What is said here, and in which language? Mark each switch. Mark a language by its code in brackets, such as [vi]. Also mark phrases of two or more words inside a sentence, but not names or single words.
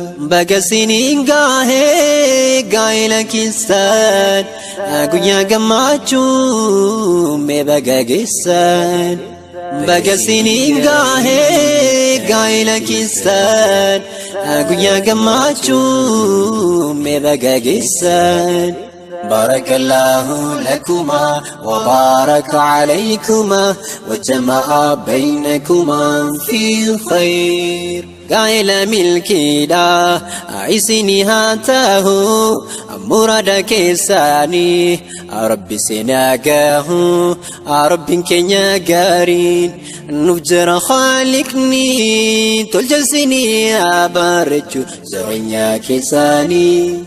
[om] Baga siniin gaahee gaa'ela keessan, guyyaa gammachuu mee baga geessan. Baga siniin gaahee gaa'ela keessan, guyyaa gammachuu mee baga geessan. [ar] بارك الله لكما وبارك عليكما وجمع بينكما في الخير. [om] Gaa'ela milkiidha, isinii haa ta'u, murada keessanii, Rabbi isin haa gahu, Rabbiin keenya gaariin nuuf jira Khaliqni, tolcha isinii haa bareechu jireenya keessanii.